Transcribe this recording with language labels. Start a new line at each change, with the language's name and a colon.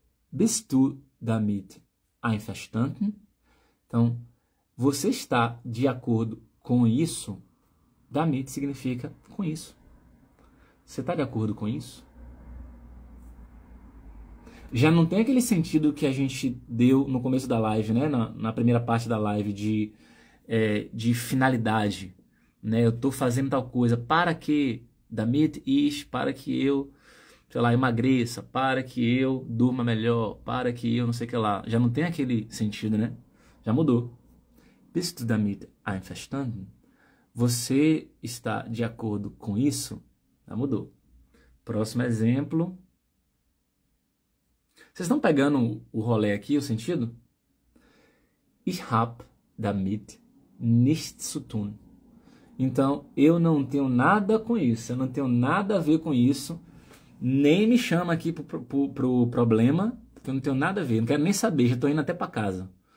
German: Bist du damit einverstanden?
Portuguese: Então, você está de acordo com isso? Damit significa com isso. Você está de acordo com isso? Já não tem aquele sentido que a gente deu no começo da live, né? Na primeira parte da live de finalidade. Né? Eu estou fazendo tal coisa para que,
German: damit ich,
Portuguese: para que eu, sei lá, emagreça, para que eu durma melhor, para que eu não sei o que lá. Já não tem aquele sentido, né? Já mudou.
German: Bist du damit einverstanden?
Portuguese: Você está de acordo com isso? Já mudou. Próximo exemplo. Vocês estão pegando o rolê aqui, o sentido?
German: Ich hab damit nichts zu tun.
Portuguese: Então, eu não tenho nada com isso. Eu não tenho nada a ver com isso. Nem me chama aqui pro problema, porque eu não tenho nada a ver. Não quero nem saber, já estou indo até para casa.